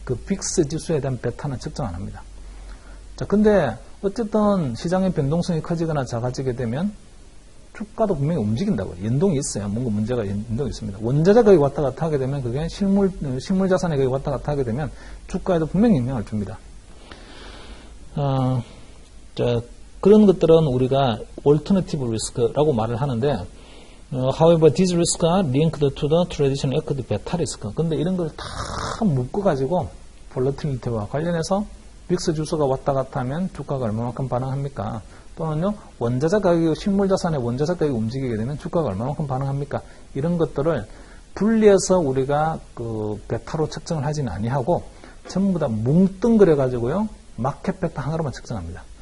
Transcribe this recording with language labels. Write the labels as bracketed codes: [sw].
[ko] 그 빅스 지수에 대한 베타는 측정 안 합니다. 자, 근데 어쨌든 시장의 변동성이 커지거나 작아지게 되면 주가도 분명히 움직인다고요. 연동이 있어요. 뭔가 문제가 연동이 있습니다. 원자재 가격이 왔다 갔다 하게 되면 그게 실물 자산의 가격이 왔다 갔다 하게 되면 주가에도 분명히 영향을 줍니다. 자, 그런 것들은 우리가 alternative risk라고 말을 하는데 [en] however, these risks are linked to the traditional equity beta risk. [ko] 근데 이런 걸 다 묶어가지고 volatility와 관련해서 빅스 지수가 왔다 갔다 하면 주가가 얼마만큼 반응합니까? 또는요, 원자재 가격이, 실물자산의 원자재 가격이 움직이게 되면 주가가 얼마만큼 반응합니까? 이런 것들을 분리해서 우리가 그 베타로 측정을 하지는 아니하고 전부 다 뭉뚱그려가지고요, 마켓 베타 하나로만 측정합니다.